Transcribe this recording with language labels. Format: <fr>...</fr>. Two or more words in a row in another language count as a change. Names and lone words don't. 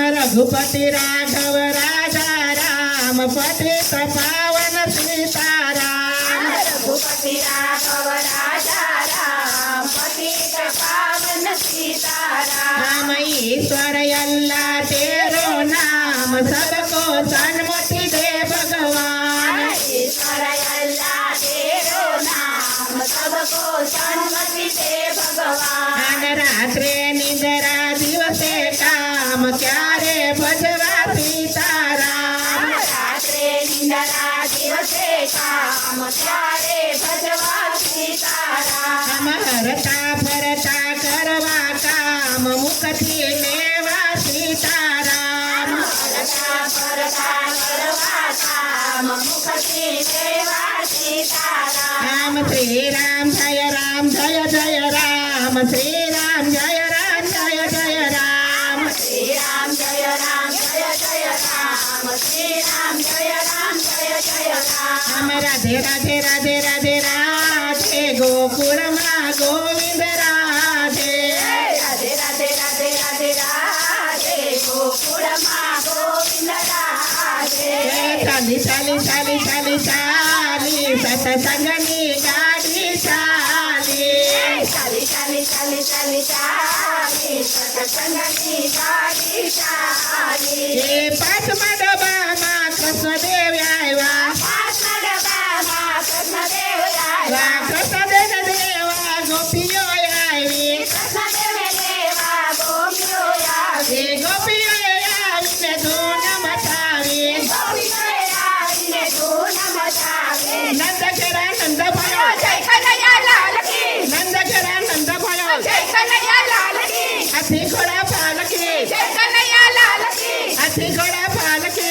<hi>रघुपति राघव राजा राम पतित पावन सीताराम रघुपति राघव राजा राम पतित पावन सीताराम राम ईश्वर अल्लाह तेरो नाम सबको सन्मति दे भगवान ईश्वर अल्लाह तेरो नाम सबको सन्मति दे भगवान</hi> <gu>અન રાત્રે નિદ્રા દિવસે કામ ક્યારે ભજવા સીતારામ રાત્રે નિંદરા દિવસે કામ ત્યારે ભજવા સીતારામ હમ હરતા ફરતા કરવા કામ મુખથી લેવા સીતારામ પરતા પરતા કરવા કામ મુખતી દેવા સીતારામ</gu> <hi>राम श्री राम जय राम जय जय राम श्री राम जय राम जय जय राम श्री राम जय राम जय जय राम श्री राम जय राम जय जय राम</hi> <gu>હમ રાધે રાધે રાધે રાધે રાધે ગોકુળ માં ગોવિંદ રાધે રાધે રાધે રાધે રાધે રાધે ગોકુળ માં ગોવિંદ રાધે ચાલી ચાલી ચાલી ચાલી ચાલી સત્સંગની ગાડી ચાલી ચાલી ચાલી ચાલી ચાલી ચાલી સત્સંગની ગાડી ચાલી યે પાંચ ડબા માં કૃષ્ણદેવ આયવા कृष्णदेव વા કૃષ્ણદેવ દેવા ગોપિયો આયવી દેવા ગોપિયો યે ગોપિયો આવીને ધૂન મચાવી</gu> <hi>नंद करा नंद भयो जय कन्हैया लाल की नंद करा नंद भयो जय कन्हैया लाल की हाथी घोड़ा पालकी जय कन्हैया लाल की हाथी घोड़ा पालकी</hi>